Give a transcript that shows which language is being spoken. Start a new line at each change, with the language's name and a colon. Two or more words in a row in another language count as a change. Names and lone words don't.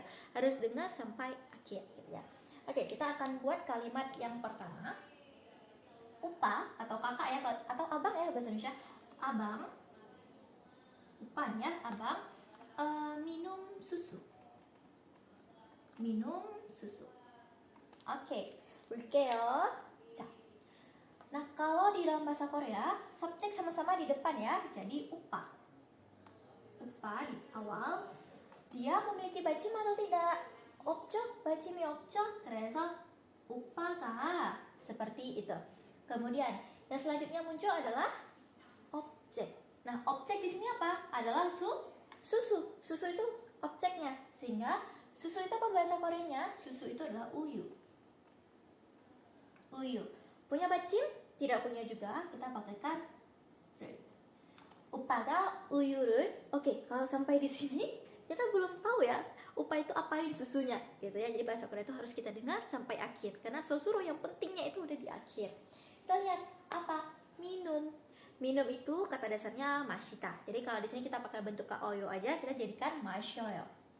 Indonesian: Harus dengar sampai akhir gitu ya. Oke, kita akan buat kalimat yang pertama. Upa atau kakak ya atau abang ya bahasa Indonesia. Abang, upan ya, abang minum susu. Minum susu. Oke,
Korean: 볼게요. 자,
Indonesian: nah kalau di dalam bahasa Korea subjek sama-sama di depan ya, jadi upa. Upa di awal. Dia memiliki bacim atau tidak?
Korean: 없죠? bacim이 없죠? 그래서 upa가
Indonesian: seperti itu. Kemudian yang selanjutnya muncul adalah objek. Nah, objek di sini apa? Adalah susu. Susu itu objeknya. Sehingga susu itu apa bahasa Koreanya? Susu itu adalah uyu. Uyu. Punya bacim? Tidak punya juga. Kita pakaikan
Korean: 오빠가 우유를.
Indonesian: Oke, kalau sampai di sini kita belum tahu ya upa itu apain susunya gitu ya. Jadi bahasa Korea itu harus kita dengar sampai akhir karena sosuro yang pentingnya itu udah di akhir. Kita lihat apa? Minum. Minum itu kata dasarnya mashita. Jadi kalau di sini kita pakai bentuk kaoyo aja, kita jadikan mashoyo.